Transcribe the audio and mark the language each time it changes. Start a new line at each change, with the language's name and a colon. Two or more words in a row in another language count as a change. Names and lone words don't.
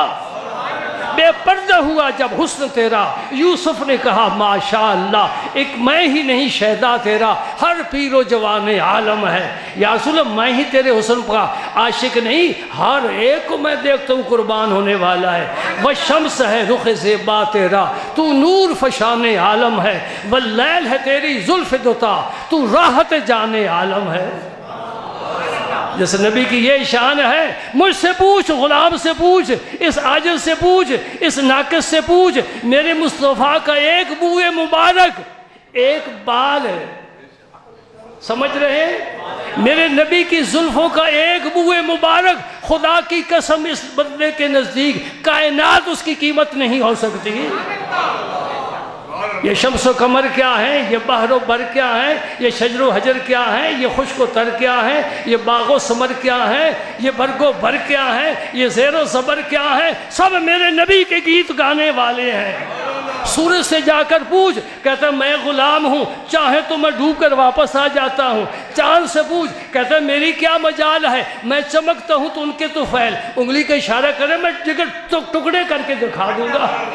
Urdu: بے پردہ ہوا جب حسن تیرا، یوسف نے کہا ماشاءاللہ، ایک میں ہی نہیں شہدا تیرا، ہر پیر و جوان عالم ہے۔
Arabic: یا رسول اللہ
Urdu: میں ہی تیرے حسن کا عاشق نہیں، ہر ایک کو میں دیکھتا ہوں قربان ہونے والا ہے۔ وہ شمس ہے رخ زیبا تیرا، تو نور فشان عالم ہے۔ واللیل ہے تیری زلف دوتا، تو راحت جان عالم ہے۔ جس نبی کی یہ شان ہے، مجھ سے پوچھ، غلام سے پوچھ، اس عاجز سے پوچھ، اس ناقص سے پوچھ، میرے مصطفیٰ کا ایک بوئے مبارک، ایک بال ہے، سمجھ رہے ہیں؟ میرے نبی کی زلفوں کا ایک بوئے مبارک، خدا کی قسم اس بندے کے نزدیک کائنات اس کی قیمت نہیں ہو سکتی۔ یہ شمس و قمر کیا ہے، یہ بحر و بر کیا ہے، یہ شجر و حجر کیا ہے، یہ خشک و تر کیا ہے، یہ باغ و ثمر کیا ہے، یہ برگ و بر کیا ہے، یہ زیر و زبر کیا ہے، سب میرے نبی کے گیت گانے والے ہیں۔ سورج سے جا کر پوچھ، کہتا ہے میں غلام ہوں، چاہے تو میں ڈوب کر واپس آ جاتا ہوں۔ چاند سے پوچھ، کہتا ہے میری کیا مجال ہے، میں چمکتا ہوں تو ان کے تو فیل، انگلی کا اشارہ کرے میں جگر ٹکڑے کر کے دکھا دوں گا۔